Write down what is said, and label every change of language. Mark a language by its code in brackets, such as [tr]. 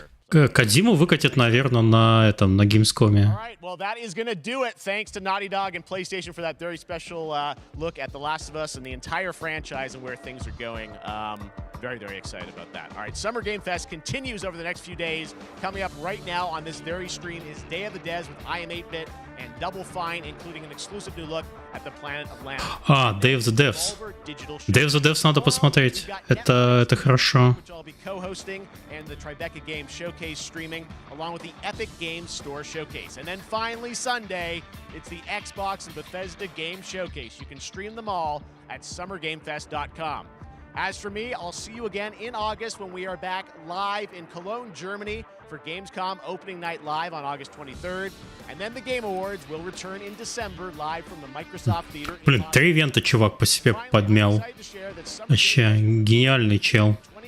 [ru] Кодзиму выкатят, наверное, на Gamescom. [en] All right, well, that is going to do it. Thanks to Naughty Dog and PlayStation for that very special look at The Last of Us and the entire franchise and where things are going. Very, very excited about that. All right, Summer Game Fest continues over the next few days. Coming up right now on this very stream is Day of the Devs with I Am 8-Bit and Double Fine, including an exclusive new look at the planet of Land. Day of the Devs. [ru] Day of the Devs надо посмотреть. Это хорошо. [en] Which I'll be co-hosting, and the Tribeca Game Showcase streaming, along with the Epic Games Store Showcase. And then finally Sunday, it's the Xbox and Bethesda Game Showcase. You can stream them all at summergamefest.com. As for me, I'll see you again in August when we are back live in Cologne, Germany for Gamescom opening night live on August 23rd. And then the Game Awards will return in December live from the Microsoft Theater. [ru] Блин, 3 ивента чувак по себе подмял. Вообще, гениальный чел.